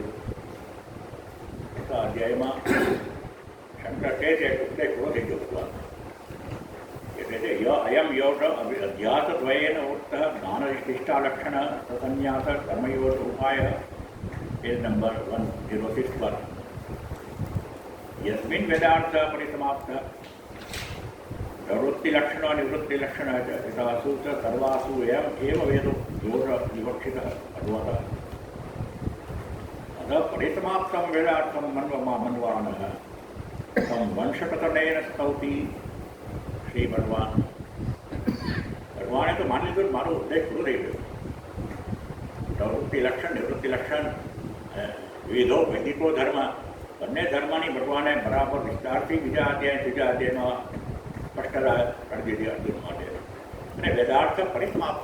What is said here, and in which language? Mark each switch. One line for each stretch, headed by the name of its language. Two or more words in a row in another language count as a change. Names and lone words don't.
Gujarati: ચોથા અધ્યાયમાં શંકર કહે છે ઉપદેશ પૂરો થઈ ગયો ભગવાન. એટલે છે
Sanskrit: अयम योग अध्यास द्वयेन उक्त ज्ञाननिष्ठा लक्षण संन्यास कर्मयोग उपाय.
Gujarati: પેજ નંબર 106 પર
Sanskrit: यस्मिन् वेदार्थ परिसमाप्त प्रवृत्तिलक्षण निवृत्तिलक्षण यथासु च सर्वासु एव वेदो दोष विवक्षितः भगवतः अतः परिसमाप्तं वेदार्थं मन्वानः तं वंशकतनेन स्तौति श्री भगवान
Gujarati: ભગવાને તો માની લીધું મારો ઉદ્દેશ પૂરો થઈ ગયો.
Sanskrit: प्रवृत्ति लक्षण निवृत्ति लक्षण विविधो वैदिको धर्म
Gujarati: બંને ધર્મની ભગવાને બરાબર વિસ્તારથી ત્રીજા અધ્યાયમાં સ્પષ્ટતા કરી દીધી અર્જુન માટે. અને
Sanskrit: वेदार्थ परिसमाप्त.